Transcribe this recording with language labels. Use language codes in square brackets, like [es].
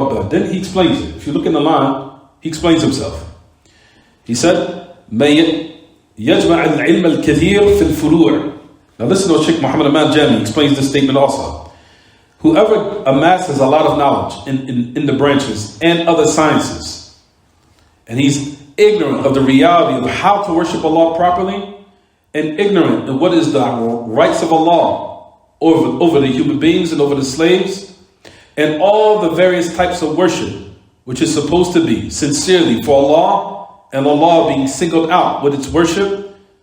[en] Then he explains it. If you look in the line, he explains himself. He said, [ar] يجمع العلم الكثير في الفروع. [en] Now listen to Shaykh Muhammad Aman Jami explains this statement also. Whoever amasses a lot of knowledge in the branches and other sciences, and he's ignorant of the reality of how to worship Allah properly, and ignorant of what is the rights of Allah over the human beings and over the slaves, and all the various types of worship, which is supposed to be sincerely for Allah, and Allah being singled out with its worship.